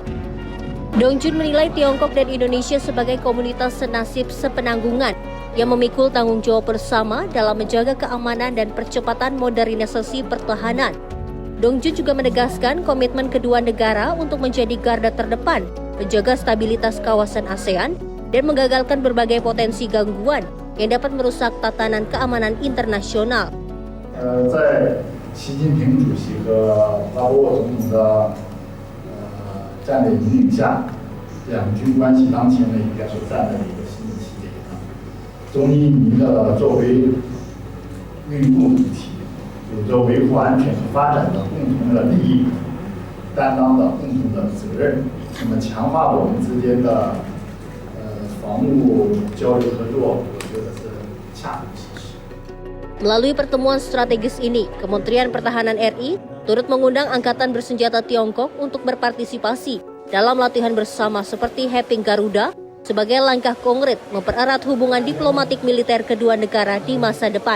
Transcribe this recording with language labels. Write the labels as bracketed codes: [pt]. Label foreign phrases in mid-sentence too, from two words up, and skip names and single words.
[id] Dong Jun menilai Tiongkok dan Indonesia sebagai komunitas senasib sepenanggungan yang memikul tanggung jawab bersama dalam menjaga keamanan dan percepatan modernisasi pertahanan. Dong Jun juga menegaskan komitmen kedua negara untuk menjadi garda terdepan, menjaga stabilitas kawasan ASEAN, dan menggagalkan berbagai potensi gangguan yang dapat merusak tatanan keamanan internasional. [zh] 在习近平主席和拉沃总统的战略引领下，两军关系当前呢应该是站在一个新的起点上。中印尼的作为运共主体，有着维护安全和发展的共同的利益，担当的共同的责任。那么强化我们之间的防务交流合作，我觉得是恰如其时。 [id] Melalui pertemuan strategis ini, Kementerian Pertahanan RI turut mengundang Angkatan Bersenjata Tiongkok untuk berpartisipasi dalam latihan bersama seperti Heping Garuda sebagai langkah konkret mempererat hubungan diplomatik militer kedua negara di masa depan.